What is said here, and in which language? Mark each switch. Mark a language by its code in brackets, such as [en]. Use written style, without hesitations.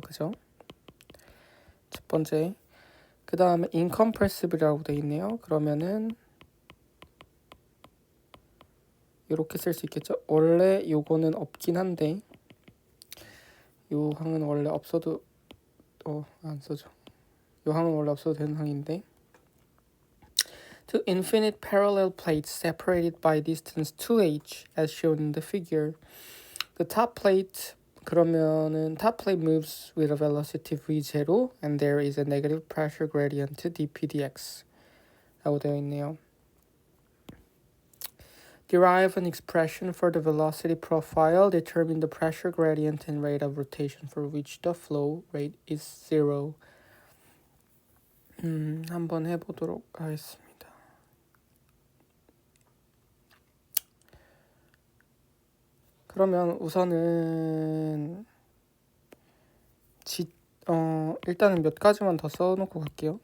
[ko] 그죠? 첫 번째. 그 다음에 incompressible이라고 되어 있네요. 그러면은 이렇게 쓸 수 있겠죠? 원래 요거는 없긴 한데 요 항은 원래 없어도 안 써져. 요 항은 원래 없어도 되는 항인데, [en] to infinite parallel plates separated by distance 2h as shown in the figure. The top plate [ko] 그러면은 [en] top plate moves with a velocity v0 and there is a negative pressure gradient dp dx [ko] 라고 되어 있네요. [en] Derive an expression for the velocity profile, determine the pressure gradient and rate of rotation for which the flow rate is 0. [ko] 한번 해보도록 하겠습니다. 그러면 우선은 일단은 몇 가지만 더 써놓고 갈게요.